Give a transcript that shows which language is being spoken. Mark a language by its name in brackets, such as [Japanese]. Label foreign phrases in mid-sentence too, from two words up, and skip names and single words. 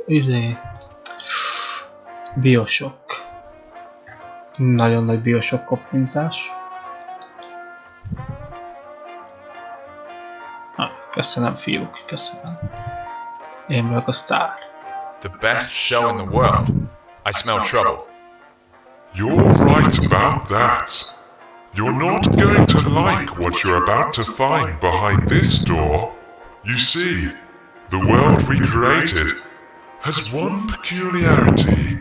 [Hungarian] Bioshock. Nagyon nagy Bioshock koppintás. Köszönöm fiúk, köszönöm. Én vagyok a sztár. [English] The best show in the world. I smell trouble. You're right about that. You're not going to like what you're about to find behind this door. You see, the world we created has one peculiarity.